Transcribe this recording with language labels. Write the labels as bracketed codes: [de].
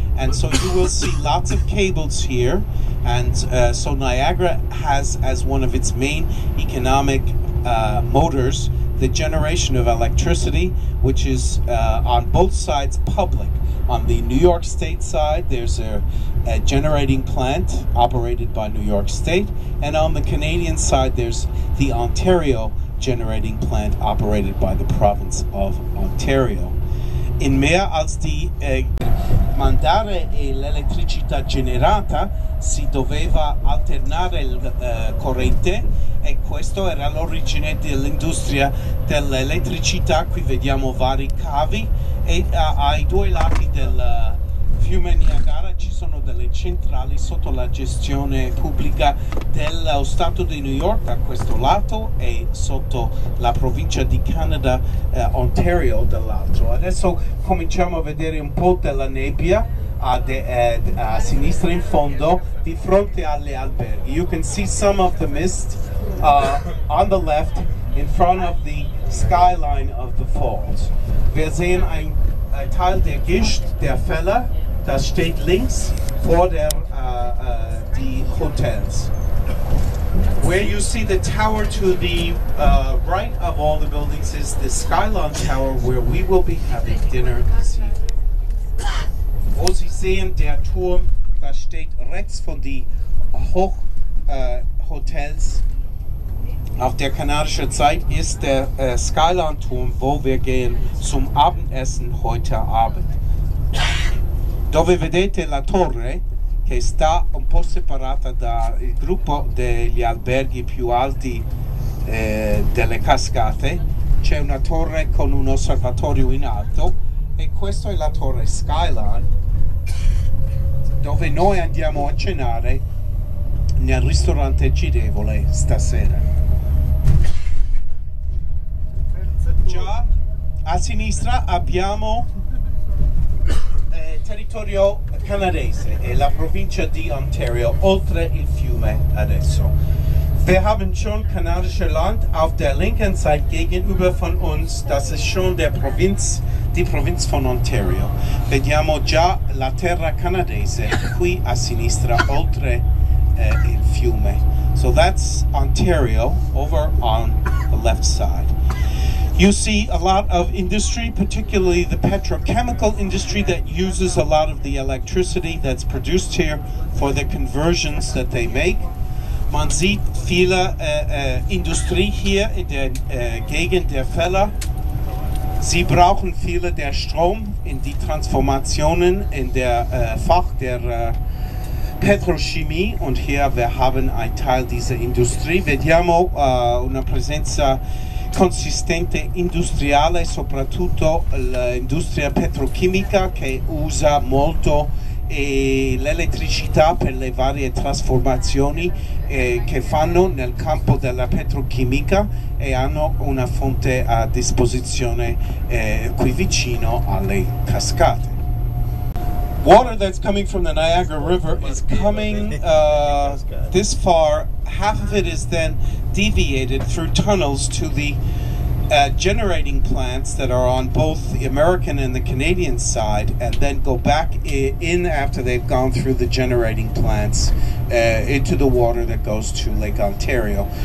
[en] And so you will see lots of cables here, and so Niagara has as one of its main economic motors the generation of electricity, which is on both sides public. On the New York State side, there's a generating plant operated by New York State, and on the Canadian side, there's the Ontario generating plant operated by the province of Ontario. [de] In mehr als die [it] mandare l'elettricità generata si doveva alternare il corrente, e questo era l'origine dell'industria dell'elettricità. Qui vediamo vari cavi, e ai due lati del fiume Niagara ci sono delle centrali sotto la gestione pubblica dello Stato di New York a questo lato, e sotto la provincia di Canada, Ontario, dall'altro. Adesso cominciamo a vedere un po' della nebbia a sinistra in fondo, di fronte alle alberghi. [en] You can see some of the mist on the left in front of the skyline of the falls. [de] Wir sehen ein Teil der Gischt der Fälle, das steht links vor die Hotels. [en] Where you see the tower to the right of all the buildings is the Skyline Tower, where we will be having dinner this evening. [de] Wo Sie sehen, der Turm, das steht rechts von die Hochhotels. Auf der kanadischen Seite ist der Skyline-Turm, wo wir gehen zum Abendessen heute Abend. [it] Dove vedete la torre, che sta un po' separata dal gruppo degli alberghi più alti delle cascate, c'è una torre con un osservatorio in alto, e questa è la torre Skyline. dove noi andiamo a cenare nel ristorante girevole stasera. Già a sinistra abbiamo territorio canadese e la provincia di Ontario, oltre il fiume adesso. [de] Wir haben schon kanadische Land auf der linken Seite gegenüber von uns, das ist schon die Provinz von Ontario. [it] Vediamo già la terra canadese qui a sinistra, oltre il fiume. [en] So that's Ontario over on the left side. You see a lot of industry, particularly the petrochemical industry that uses a lot of the electricity that's produced here for the conversions that they make. [de] Man sieht viele Industrie hier in der Gegend der Fälle. Sie brauchen viele der Strom in die Transformationen in der Fach der Petrochemie, und hier wir haben ein Teil dieser Industrie. [it] Vediamo una presenza consistente industriale, soprattutto l'industria petrochimica che usa molto l'elettricità per le varie trasformazioni che fanno nel campo della petrochimica, e hanno una fonte a disposizione qui vicino alle cascate. [en] Water that's coming from the Niagara River is coming this far. Half of it is then deviated through tunnels to the generating plants that are on both the American and the Canadian side, and then go back in after they've gone through the generating plants into the water that goes to Lake Ontario.